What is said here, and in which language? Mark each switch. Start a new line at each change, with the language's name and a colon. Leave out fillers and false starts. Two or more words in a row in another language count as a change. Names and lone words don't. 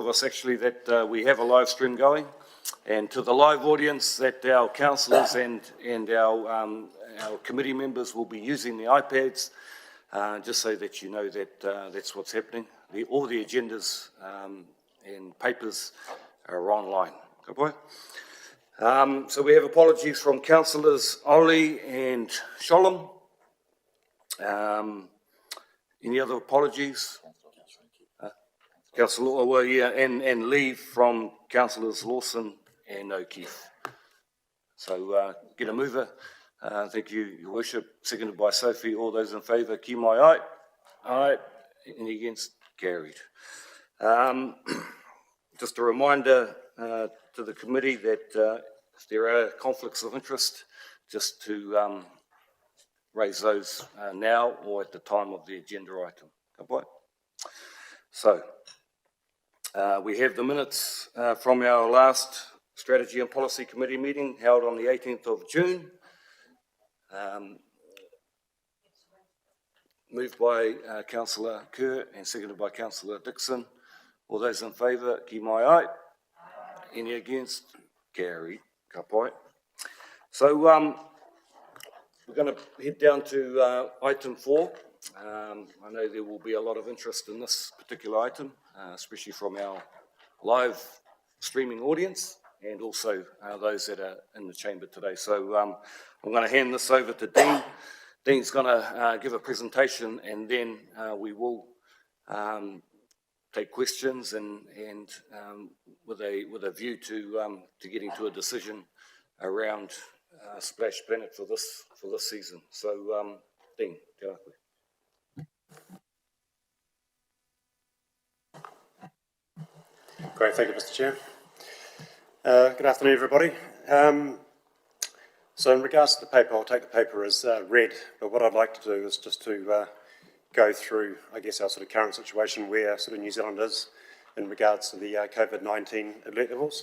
English: of us actually that we have a live stream going, and to the live audience that our councillors and our committee members will be using the iPads, just so that you know that that's what's happening. All the agendas and papers are online.
Māori: Ka pai?
English: So we have apologies from councillors Oli and Sholem. Any other apologies? Councillor, well, yeah, and leave from councillors Lawson and O'Keefe. So get a mover. Thank you, Your Worship. Seconded by Sophie. All those in favour,
Māori: ki mai ai.
English: Aye. Any against? Carried. Just a reminder to the committee that if there are conflicts of interest, just to raise those now or at the time of the agenda item.
Māori: Ka pai?
English: So, we have the minutes from our last Strategy and Policy Committee meeting held on the 18th of June. Moved by Councillor Kerr and seconded by Councillor Dixon. All those in favour, ki mai ai. Any against? Carried.
Māori: Ka pai.
English: So we're going to head down to item 4. I know there will be a lot of interest in this particular item, especially from our live streaming audience and also those that are in the chamber today. So I'm going to hand this over to Dean. Dean's going to give a presentation, and then we will take questions and with a view to getting to a decision around Splash Planet for this season. So Dean,
Māori: te koe.
English: Great, thank you, Mr. Chair. Good afternoon, everybody. So in regards to the paper, I'll take the paper as read, but what I'd like to do is just to go through, I guess, our sort of current situation where sort of New Zealand is in regards to the COVID-19 alert levels.